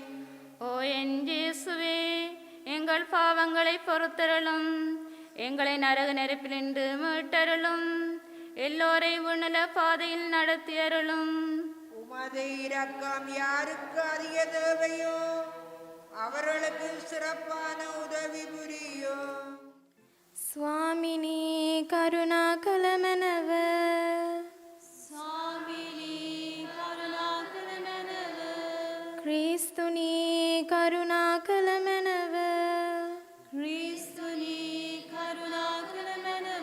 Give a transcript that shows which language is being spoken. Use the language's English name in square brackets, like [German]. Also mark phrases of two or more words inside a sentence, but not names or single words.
[Tamil] ஓ என் இயேசுவே, எங்கள் பாவங்களை பொறுத்தருளும், எங்களை நரக நெருப்பிலிருந்து மீட்டருளும், எல்லோரை உன்னல பாதையில் நடத்தியருளும். உமது இரக்கம் யாருக்கு அதிக தேவையோ அவர்களுக்கு சிறப்பான உதவி புரியும். [Sinhala] ස්වාමිනී කරුණා කළ මැනව ස්වාමිනී කරුණාකර මැනව. ක්‍රිස්තුනී කරුණා කළ මැනව ක්‍රිස්තුනී කරුණාකර මැනව.